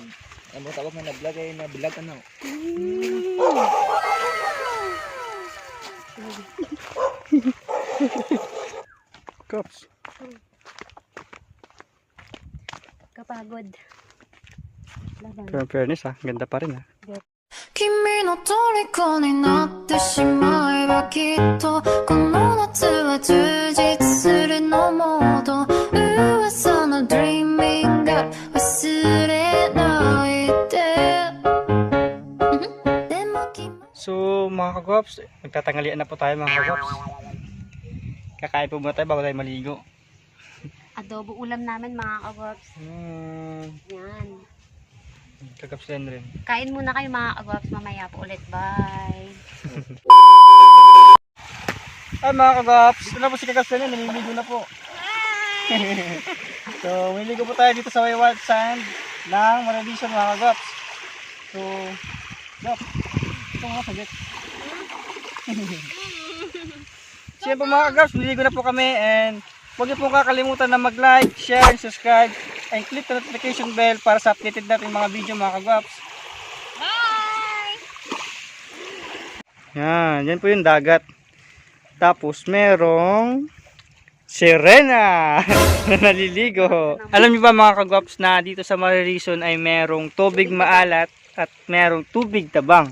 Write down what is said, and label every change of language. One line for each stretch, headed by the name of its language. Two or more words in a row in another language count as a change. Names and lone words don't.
Filipino: Ano mo tawag na na-vlog ay na-vlog ano? Kaps. Kapagod. Laban. Pero
English: in fairness
Filipino: ganda pa rin
Japanese: 君の虜になってしまえばきっとこの夏は充実するのもっと噂の Dreaming が忘れないででも君
Filipino: So mga kagwaps, magtatangalian na po tayo mga kagwaps. Kakain po muna tayo bago tayo maligo. Adobo ulam namin mga kagwaps. Yan. Kagwaps din rin. Kain muna kayo mga kagwaps. Mamaya po ulit. Bye. Ay mga kagwaps, ito na po si Kagwaps din, naliligo na po. So, maliligo po tayo dito sa
English: white sand
Filipino: ng Maradison mga kagwaps. So, Gap, ito nga sagit. So yan po mga kagwaps, maliligo na po kami and huwag niyo po kakalimutan na mag-
English: like, share, and subscribe and click the notification bell
Filipino: para sa updated natin mga video mga kagwaps. Yan po yung dagat. Tapos merong sirena na naliligo. Alam niyo ba mga kagwaps na dito sa Maririson ay merong tubig maalat at merong tubig tabang.